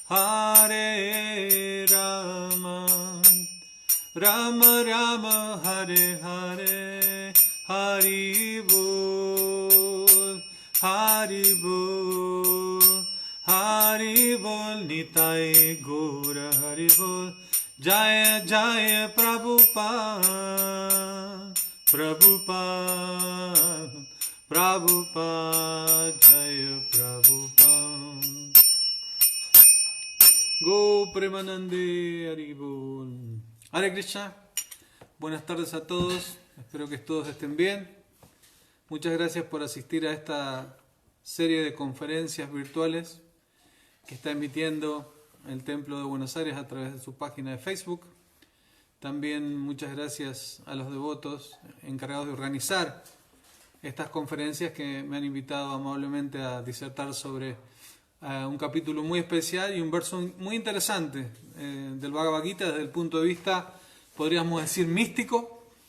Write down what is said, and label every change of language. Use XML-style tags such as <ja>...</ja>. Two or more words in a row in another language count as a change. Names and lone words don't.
<sa>Rama Rama Hare Hare Hari Bol Hari Bol Nitai Gaura Hari Bol Jaya Jaya Prabhupada Jaya Prabhupada Go Premanande Hari Bol. Hare Krishna,</sa> <es>buenas tardes a todos, espero que todos estén bien. Muchas gracias por asistir a esta serie de conferencias virtuales que está emitiendo el Templo de Buenos Aires a través de su página de Facebook. También muchas gracias a los devotos encargados de organizar estas conferencias que me han invitado amablemente a disertar sobre un capítulo muy especial y un verso muy interesante del Bhagavad Gita desde el punto de vista, podríamos decir, místico.</es>